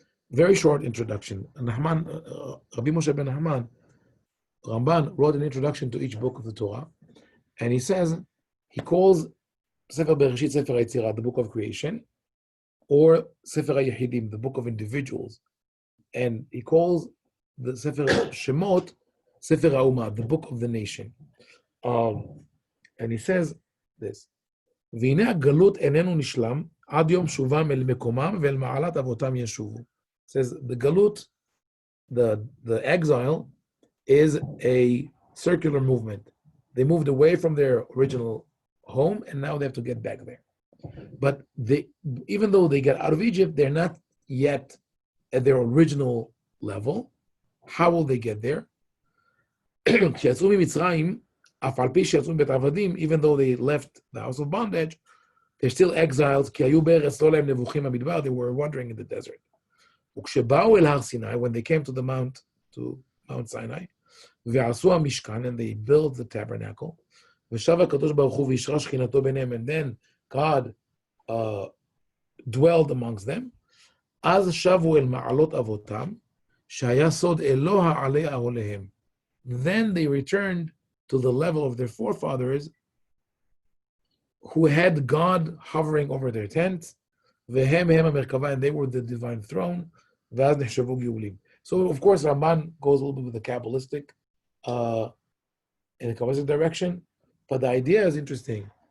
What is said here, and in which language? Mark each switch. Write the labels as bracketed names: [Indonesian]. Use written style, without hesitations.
[English] Very short introduction. Rabbi Moshe ben Nahman, Ramban wrote an introduction to each book of the Torah, and he calls Sefer Bereshit Sefer Yetzirah, the book of creation, or Sefer Yehidim, the book of individuals, and he calls the Sefer Shemot Sefer HaUmah, the book of the nation. And he says this: [Hebrew] והנה הגלות איננו נשלם עד יום שובם אל מקומם ואל מעלת אבותם ישובו. [English] Says the galut, the exile, is a circular movement. They moved away from their original home, and now they have to get back there. But even though they get out of Egypt, they're not yet at their original level. How will they get there? [Hebrew] כשיצאו ממצרים, אף על פי שיצאו מבית עבדים, [English] even though they left the house of bondage, they're still exiles, [Hebrew] כי היו בארץ לא להם נבוכים במדבר, [English] they were wandering in the desert. [Hebrew] וכשבאו אל הר סיני, [English] when they came to Mount Sinai, [Hebrew] ועשו המשכן, [English] and they built the tabernacle, [Hebrew] ושב הקדוש ברוך הוא וישרה שכינתו ביניהם, [English] and then God dwelled amongst them, [Hebrew] אז שבו אל מעלות אבותם, שהיה סוד אלוה עלי אהליהם. [English] Then they returned to the level of their forefathers who had God hovering over their tents, [Hebrew] והם המרכבה, [English] and they were the divine throne, [Hebrew] ואז נחשבו גאולים. [English] So of course Ramban goes a little bit with the Kabbalistic, in a Kabbalistic direction, but the idea is interesting.